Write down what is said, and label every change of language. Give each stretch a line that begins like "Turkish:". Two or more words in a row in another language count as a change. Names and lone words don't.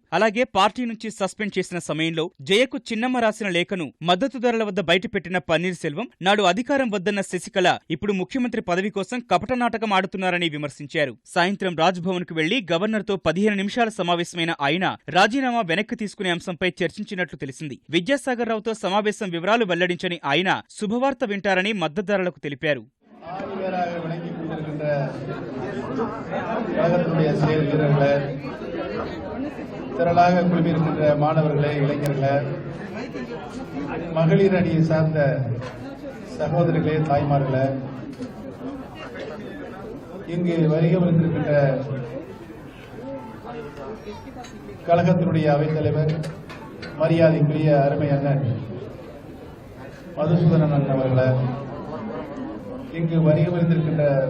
Telugu: అలాగే పార్టీ నుంచి సస్పెండ్ చేసిన సమయంలో జయకు చిన్నమ్మ రాసిన లేఖను మద్దతుదారుల వద్ద బయటపెట్టిన పన్నీర్ సెల్వం నాడు అధికారం వద్దన్న శశికళ ఇప్పుడు ముఖ్యమంత్రి పదవి కోసం కపట నాటకం ఆడుతున్నారని విమర్శించారు. సాయంత్రం రాజ్భవన్ కు వెళ్లి గవర్నర్తో 15 నిమిషాల సమావేశమైన ఆయన రాజీనామా వెనక్కి తీసుకునే అంశంపై చర్చించినట్లు తెలిసింది. విద్యాసాగర్ రావుతో సమావేశం వివరాలు వెల్లడించని ఆయన శుభవార్త వింటారని మద్దతుదారులకు తెలిపారు.
Tamil: திரளாக குழுமியிருக்கின்ற மாணவர்களே, இளைஞர்களே, மகளிர் அணியை சார்ந்த சகோதரிகளே, தாய்மார்களே, இங்கு வருகை வந்திருக்கின்ற கழகத்தினுடைய அவைத்தலைவர் மரியாதைக்குரிய அருமை அண்ணன் மதுசூதனன் அண்ணன் அவர்களே, இங்கு வருகை வந்திருக்கின்ற